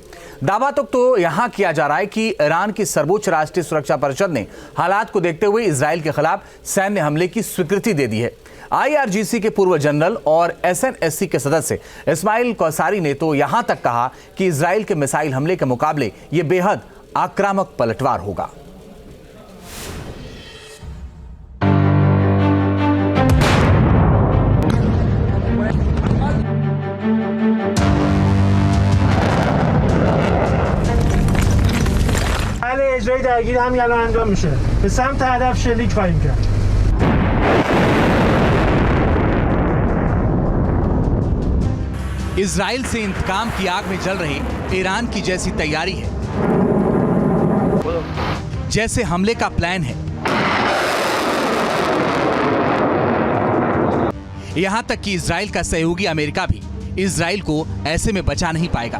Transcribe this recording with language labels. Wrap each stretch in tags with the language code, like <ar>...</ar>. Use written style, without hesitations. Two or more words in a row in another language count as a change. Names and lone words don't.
<hi>दावा तो यहां किया जा रहा है कि ईरान की सर्वोच्च राष्ट्रीय सुरक्षा परिषद ने हालात को देखते हुए इजराइल के खिलाफ सैन्य हमले की स्वीकृति दे दी है। IRGC के पूर्व जनरल और SNSC के सदस्य इस्माइल कौसारी ने तो यहां तक कहा कि इजराइल के मिसाइल हमले के मुकाबले ये बेहद आक्रामक पलटवार होगा।</hi> <fa>اجرای درگیر همین الان انجام میشه. به سمت هدف شلیک خواهیم کرد.</fa> <hi>इजराइल से इंतकाम की आग में जल रहे ईरान की जैसी तैयारी है, जैसे हमले का प्लान है। यहां तक कि इजराइल का सहयोगी अमेरिका भी इजराइल को ऐसे में बचा नहीं पाएगा।</hi>